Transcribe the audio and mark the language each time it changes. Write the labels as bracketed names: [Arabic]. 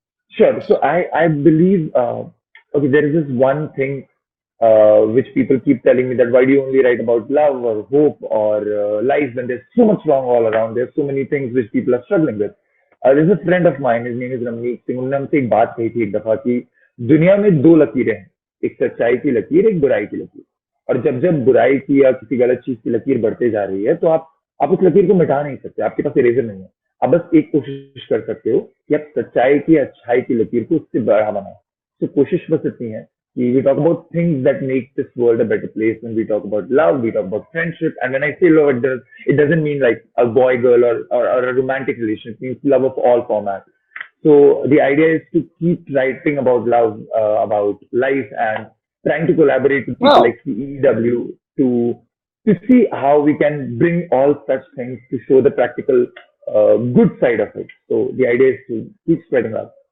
[English] Sure. So I believe, okay, there is this one thing which people keep telling me, that why do you only write about love or hope or life when there's so much wrong all around? There's so many things which people are struggling with. There's a friend of mine, his name is Amandeep Singh. [Hindi] उन्होंने हमसे एक बात कही थी एक दफा कि दुनिया में दो लकीरें हैं, एक सच्चाई की लकीर, एक बुराई की लकीर। और जब जब बुराई की या किसी गलत चीज की लकीर बढ़ते जा रही है तो आप उस लकीर को मिटा नहीं सकते, आपके पास इरेजर नहीं है। आप बस एक कोशिश कर सकते हो कि आप सच्चाई की, अच्छाई की लकीर को उससे बड़ा बनाओ। तो कोशिश बस इतनी है कि [English] we talk about things that make this world a better place. When we talk about love, we talk about friendship. And when I say love, it doesn't mean like a boy girl or a romantic relationship. It means love of all formats. So the idea is to keep writing about love, about life, and trying to collaborate with people like CEEW to see how we can bring all such things to show the practical good side of it. So the idea is to keep spreading love.